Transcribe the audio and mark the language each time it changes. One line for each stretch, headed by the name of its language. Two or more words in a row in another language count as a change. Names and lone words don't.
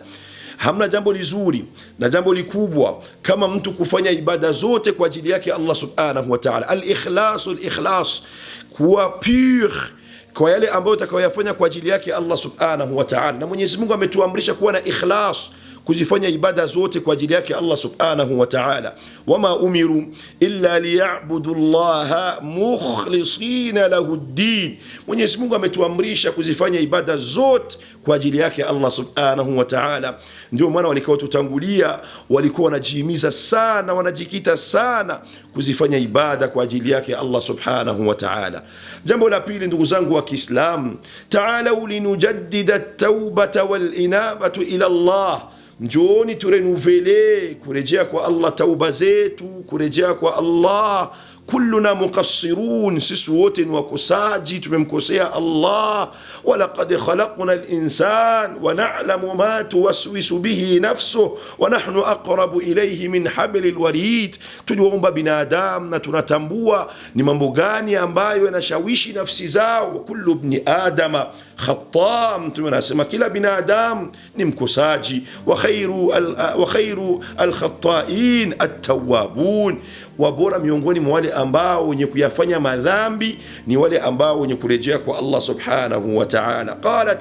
Swahili: Hamna jambo lizuri na jambo likubwa kama mtu kufanya ibada zote kwa ajili yake
Arabic: الله سبحانه وتعالى.
Swahili: Al-ikhlas, kuwa pure kwa yale ambayo utakayofanya kwa ajili yake
Arabic: الله سبحانه وتعالى.
Swahili: Na Mwenyezi Mungu ametuamrisha kuwa na ikhlas, kuzifanya ibada zote kwa ajili yake
Arabic: الله سبحانه وتعالى. وما أمروا إلا ليعبدوا الله مخلصين له الدين.
Swahili: Mwenyezi Mungu ametuamrisha kuzifanya ibada zote kwa ajili yake
Arabic: الله سبحانه وتعالى.
Swahili: Ndio maana walikao tutangulia walikuwa wanajihimiza sana, wanajikita sana kuzifanya ibada kwa ajili yake
Arabic: الله سبحانه وتعالى.
Swahili: Jambo la pili, ndugu zangu wa Kiislamu,
Arabic: تعالوا لنجدد التوبة والإنابة إلى الله.
Swahili: Njooni turenuvele kurejea kwa Allah tauba zetu, kurejea kwa Allah.
Arabic: كلنا مقصرون,
Swahili: sisi wote ni wakosaji, tumemkosea Allah.
Arabic: ولقد خلقنا الإنسان ونعلم ما توسوس به نفسه ونحن أقرب إليه من حبل الوريد.
Swahili: Tuliwaumba binadamu na tunatambua ni mambo gani ambayo yanashawishi nafsi zao.
Arabic: كل ابن آدم خطاء,
Swahili: tunasema kila binadamu ni mkosaji.
Arabic: وخير الخطائين التوابون,
Swahili: wabora miongoni mwa wale ambao wenye kuyafanya madhambi ni wale ambao wenye kurejea kwa
Arabic: الله سبحانه وتعالى.